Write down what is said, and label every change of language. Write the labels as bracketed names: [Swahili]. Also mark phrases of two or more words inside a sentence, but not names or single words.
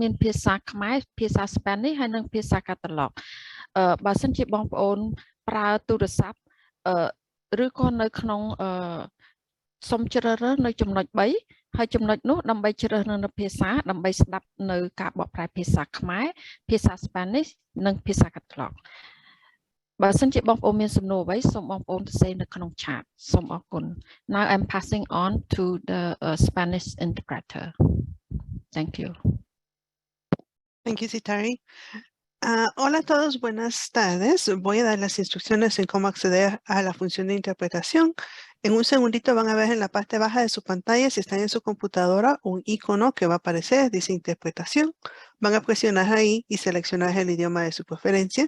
[Khmer] មានភាសាខ្មែរភាសា Spanish ហើយនិងភាសា Catalog បើសិនជាបងប្អូនប្រើទូរស័ព្ទឬក៏នៅក្នុងសូមជ្រើសរើសនៅចំណុច 3 ហើយចំណុចនោះដើម្បីជ្រើសរើសនៅភាសាដើម្បីស្ដាប់នៅការបកប្រែភាសាខ្មែរភាសា Spanish និងភាសា Catalog បើសិនជាបងប្អូនមានសំណួរអ្វីសូមបងប្អូនសរសេរនៅក្នុង chat សូមអរគុណ [English] Now I'm passing on to the Spanish interpreter. Thank you. Thank you, Sitari. [Spanish] Hola a todos, buenas tardes. Voy a dar las instrucciones en cómo acceder a la función de interpretación. En un segundito van a ver en la parte baja de su pantalla, si están en su computadora, un icono que va a aparecer, dice interpretación. Van a presionar ahí y seleccionar el idioma de su preferencia.